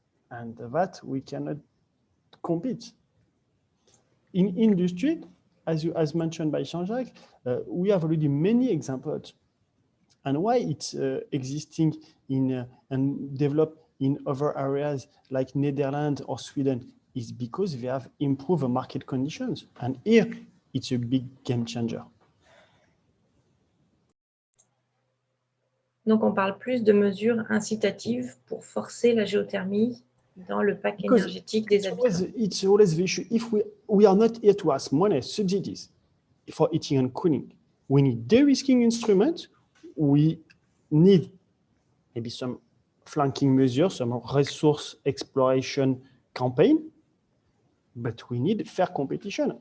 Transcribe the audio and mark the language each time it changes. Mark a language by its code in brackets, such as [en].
[en] And that we cannot compete. In industry, as mentioned by Jean-Jacques, we have already many examples. And why it's existing and developed in other areas like Netherlands or Sweden is because they have improved the market conditions. And here, it's a big game changer. [fr] Donc, on parle plus de mesures incitatives pour forcer la géothermie dans le pack énergétique des habitants. [en] It's always the issue. If we are not here to ask money, subsidies for heating and cooling, we need de-risking instruments. We need maybe some flanking measures, some resource exploration campaign, but we need fair competition.